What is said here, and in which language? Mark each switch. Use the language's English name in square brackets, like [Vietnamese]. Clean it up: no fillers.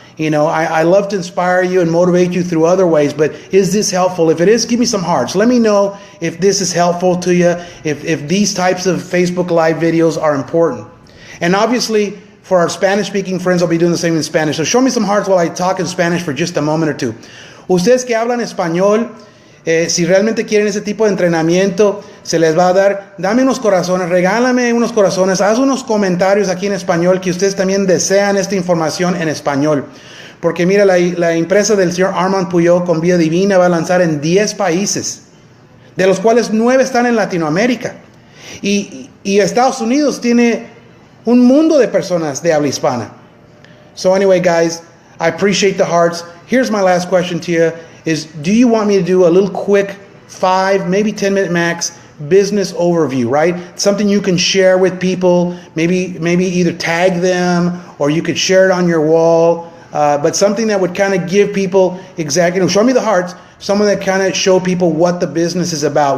[English] I love to inspire you and motivate you through other ways, but is this helpful? If it is, give me some hearts. Let me know if this is helpful to you, if these types of Facebook Live videos are important. And obviously, for our Spanish-speaking friends, I'll be doing the same in Spanish. So show me some hearts while I talk in Spanish for just a moment or 2. [Spanish] Ustedes que hablan español, si realmente quieren ese tipo de entrenamiento, se les va a dar. Dame unos corazones, regálame unos corazones, haz unos comentarios aquí en español que ustedes también desean esta información en español. Porque mira, la empresa del señor Armand Puyol con Vida Divina va a lanzar en 10 países, de los cuales 9 están en Latinoamérica. Y Estados Unidos tiene un mundo de personas de habla hispana. [English] So anyway, guys, I appreciate the hearts. Here's my last question to you is, do you want me to do a little quick 5, maybe 10-minute max business overview, right? Something you can share with people, maybe either tag them or you could share it on your wall, but something that would kind of give people exactly, show me the hearts, someone that kind of show people what the business is about.